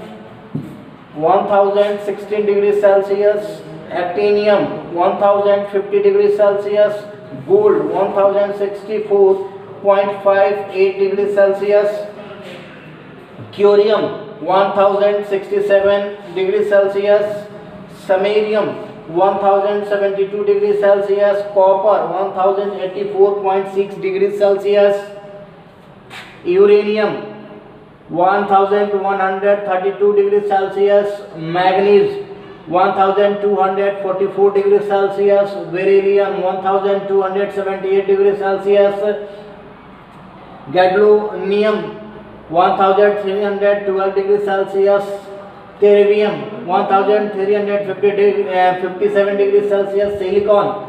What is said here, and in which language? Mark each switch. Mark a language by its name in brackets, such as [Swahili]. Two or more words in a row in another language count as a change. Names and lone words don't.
[Hindi] 1016 [English] degree Celsius, [Hindi] एक्टिनियम 1050 [English] degree Celsius, [Hindi] गोल्ड 1064.58 [English] degree Celsius, [Hindi] क्यूरियम 1067 [English] degree Celsius, [Hindi] समेरियम 1072 [English] degree Celsius, [Hindi] कॉपर 1084.6 [English] degree Celsius, [Hindi] यूरेनियम 1132 [English] degree Celsius, [Hindi] मैग्नीज 1244 [English] degree Celsius, [Hindi] बेरिलियम 1278 [English] degree Celsius, [Hindi] गैडोनियम 1312 [English] degree Celsius, [Hindi] टेरियम 1357 [English] degree Celsius, [Hindi] सिलिकॉन